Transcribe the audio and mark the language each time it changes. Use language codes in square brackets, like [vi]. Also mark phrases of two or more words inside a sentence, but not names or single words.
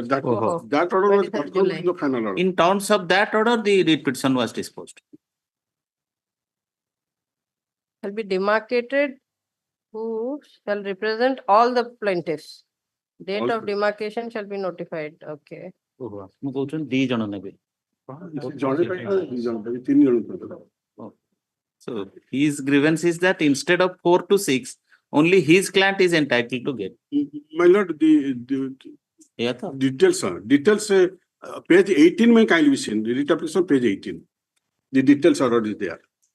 [en] Oh. that order was 23rd confirmed July. in the final order. In terms of that order, the writ petition was disposed. Shall be demarcated who shall represent all the plaintiffs. Date All of demarcation shall be notified. Okay. [or] ମୁଁ କହୁଛନ୍ତି 2 ଜଣ ନେବେ. ଜଣେ ପାଇଁ ନା ଦି ଜଣ ପାଇଁ, 3 ଜଣ ପାଇଁ। [en] So his grievance is that instead of 4 to 6, only his client is entitled to get. My lord, the details, page 18 may kindly be seen. The writ application page 18. The details order is there.